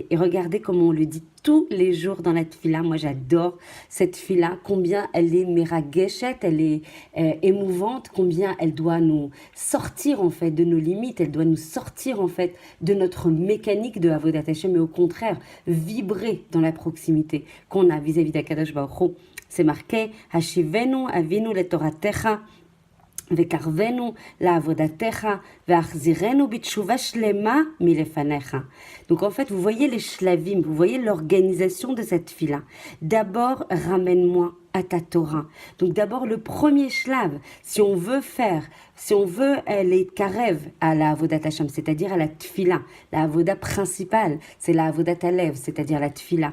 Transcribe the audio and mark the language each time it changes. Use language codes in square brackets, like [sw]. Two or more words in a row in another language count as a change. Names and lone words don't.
[fr] Et regardez comment on le dit tous les jours dans la tfila. Moi, j'adore cette tfila, combien elle est merageshet, elle est émouvante, combien elle doit nous sortir en fait de nos limites, elle doit nous sortir en fait de notre mécanique de [he] עבודת השם, [fr] mais au contraire, vibrer dans la proximité qu'on a vis-à-vis d' [he] הקדוש ברוך הוא. [fr] C'est marqué, [he] השיבנו אבינו לתורתך, וקרבנו לעבודתך והחזירנו בתשובה שלמה מלפניך. [fr] Donc en fait, vous voyez les shlavim, vous voyez l'organisation de cette fila. D'abord, ramène-moi à ta Torah. Donc d'abord, le premier shlav, si on veut les karev à la [he] עבודת השם, [fr] c'est-à-dire à la tfila, la avoda principale, c'est la [he] עבודת הלב, [fr] c'est-à-dire la tfila.